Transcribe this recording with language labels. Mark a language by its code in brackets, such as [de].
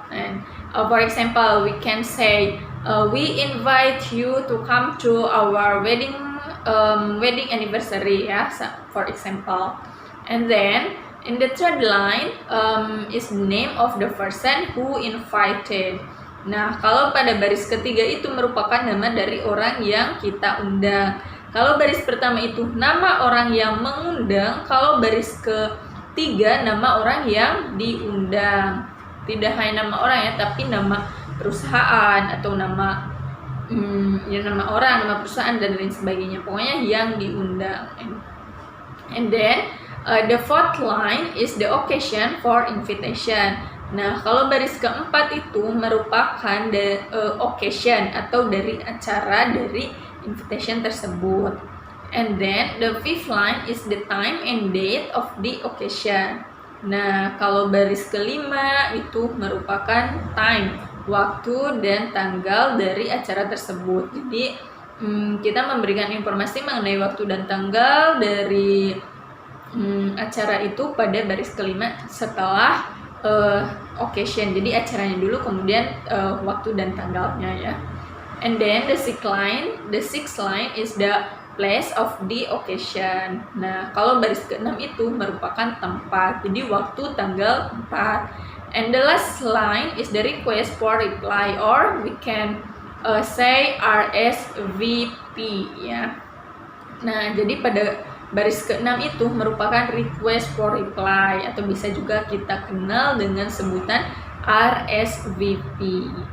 [en] And for example, we can say we invite you to come to our wedding anniversary, ya, for example. And then in the third line is the name of the person who invited. [id] Nah, kalau pada baris ketiga itu merupakan nama dari orang yang kita undang. Kalau baris pertama itu nama orang yang mengundang, kalau baris ketiga nama orang yang diundang. Tidak hanya nama orang ya, tapi nama perusahaan atau nama nama orang, nama perusahaan dan lain sebagainya. Pokoknya yang diundang. [en] And then the fourth line is the occasion for invitation. [id] Nah, kalau baris keempat itu merupakan [en] the occasion [id] atau dari acara dari invitation tersebut. [en] And then the fifth line is the time and date of the occasion. [id] Nah, kalau baris kelima itu merupakan time, waktu dan tanggal dari acara tersebut. Jadi kita memberikan informasi mengenai waktu dan tanggal dari acara itu pada baris kelima setelah occasion. Jadi acaranya dulu, kemudian waktu dan tanggalnya, ya. [en] And then the sixth line is the place of the occasion. [id] Nah, kalau baris ke-6 itu merupakan tempat. Jadi waktu, tanggal, tempat. [en] And the last line is the request for reply, or we can say RSVP, ya. [id] Nah, jadi pada baris ke-6 itu merupakan request for reply, atau bisa juga kita kenal dengan sebutan RSVP.